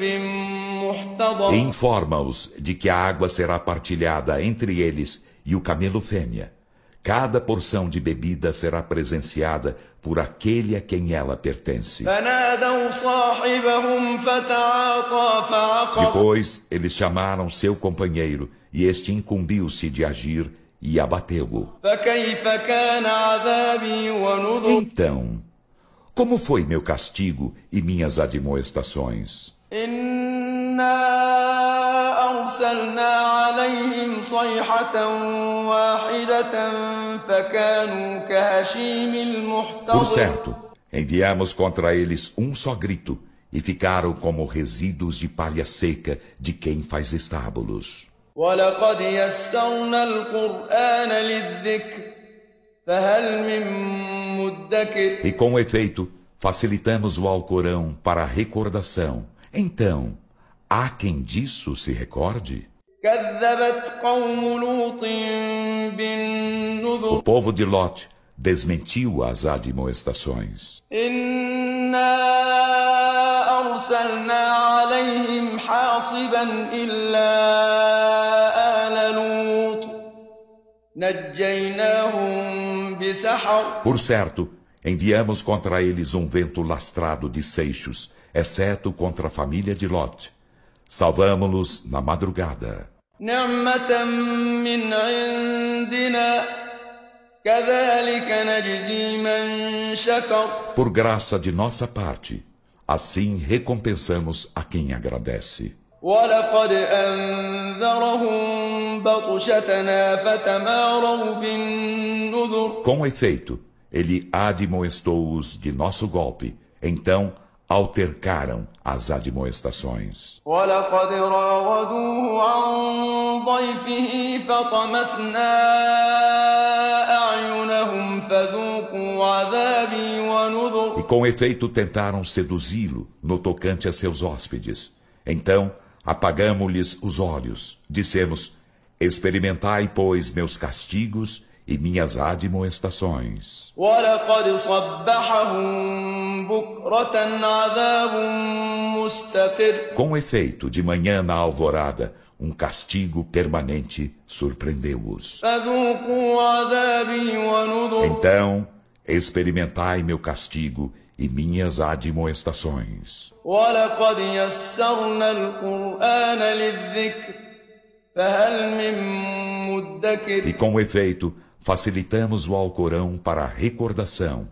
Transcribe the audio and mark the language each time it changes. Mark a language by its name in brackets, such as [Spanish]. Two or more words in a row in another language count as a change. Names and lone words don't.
[Portuguese] E [Arabic] محتضر [Portuguese] informa-os de que a água será partilhada entre eles e o camelo fêmea. Cada porção de bebida será presenciada por aquele a quem ela pertence. [Arabic] فنادوا صاحبهم فتعاطى فعقر [Portuguese] Depois, eles chamaram seu companheiro, e este incumbiu-se de agir e abateu-o. [Arabic] فكيف كان عذابي ونذر [Portuguese] Então, como foi meu castigo e minhas admoestações? [Arabic] إنا أرسلنا عليهم صيحة واحدة فكانوا كهشيم [Portuguese] Por [Arabic] المحتضر [Portuguese] certo, enviamos contra eles um só grito, e ficaram como resíduos de palha seca de quem faz estábulos. [Arabic] ولقد يسرنا القرآن للذكر فهل من مدكر [Portuguese] E com efeito, facilitamos o Alcorão para a recordação. Então, há quem disso se recorde? [Arabic] كذبت قوم لوط [Portuguese] O [Arabic] بالنذر [Portuguese] povo de Lot desmentiu as admoestações. [Arabic] إنا أرسلنا عليهم حاصبا إلا آل لوط نجيناهم بسحر [Portuguese] Por certo, enviamos contra eles um vento lastrado de seixos, exceto contra a família de Lot. Salvamo-los na madrugada. [Arabic] نعمة من عندنا كذلك نجزي من شكر [Portuguese] Por graça de nossa parte, assim recompensamos a quem agradece. [Arabic] ولقد أنذرهم بطشتنا فتماروا بالنذر [Portuguese] Com efeito, ele admoestou-os de nosso golpe, então altercaram as admoestações. [Arabic] ولقد راودوه عن ضيفه فطمسنا أعينهم فذوقوا عذابي ونذر [Portuguese] E com efeito tentaram seduzi-lo no tocante a seus hóspedes. Então apagamo-lhes os olhos. Dissemos: experimentai, pois, meus castigos e minhas admoestações. [Arabic] ولقد صبحهم بكرة عذاب مستقر [Portuguese] Com efeito, de manhã na alvorada, um castigo permanente surpreendeu-os. [Arabic] فذوقوا عذابي ونذر [Portuguese] Então experimentai meu castigo e minhas admoestações. [Arabic] ولقد يسرنا القرآن للذكر فهل من مدكر [Portuguese] E com efeito, facilitamos o Alcorão para a recordação.